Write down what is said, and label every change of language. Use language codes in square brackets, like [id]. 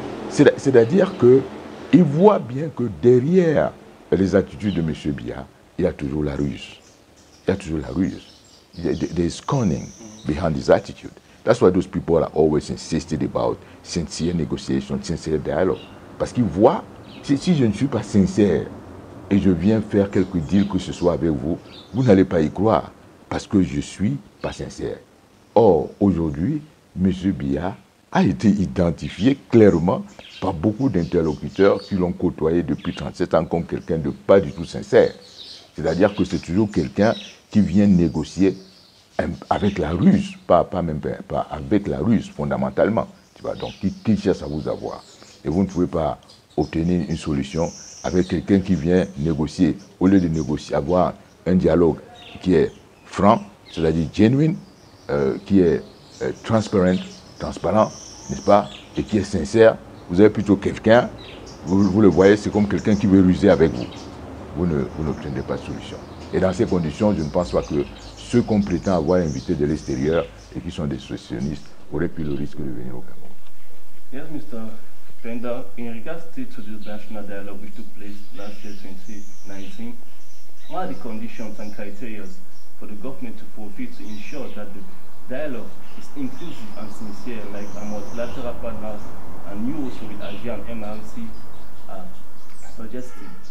[fr] C'est-à-dire qu'ils voient bien que derrière les attitudes de M. Biya, il y a toujours la ruse. Il y a toujours la ruse. [en] There is cunning behind his attitude. That's why those people are always insisted about sincere negotiation, sincere dialogue. [fr] Parce qu'ils voient, si je ne suis pas sincère et je viens faire quelques deals que ce soit avec vous, vous n'allez pas y croire parce que je ne suis pas sincère. Or, aujourd'hui, M. Biya a été identifié clairement par beaucoup d'interlocuteurs qui l'ont côtoyé depuis 37 ans comme quelqu'un de pas du tout sincère. C'est-à-dire que c'est toujours quelqu'un qui vient négocier avec la ruse, pas avec la ruse fondamentalement. Tu vois, donc, qui cherche à vous avoir. Et vous ne pouvez pas obtenir une solution avec quelqu'un qui vient négocier. Au lieu de négocier, avoir un dialogue qui est franc, c'est-à-dire genuine, qui est transparent, n'est-ce pas, et qui est sincère, vous avez plutôt quelqu'un, vous le voyez, c'est comme quelqu'un qui veut ruser avec vous. Vous n'obtenez pas de solution. Et dans ces conditions, je ne pense pas que ceux qu'on prétend avoir invités de l'extérieur et qui sont des sécessionnistes auraient pris le risque de venir au Cameroun. [en] Yes, Mr. Penda, in regards to this national dialogue which took place last year, 2019, what are the conditions and criteria for the government to fulfill to ensure that the dialogue is inclusive and sincere, like our multilateral partners and you also with AGI and MRC are suggesting?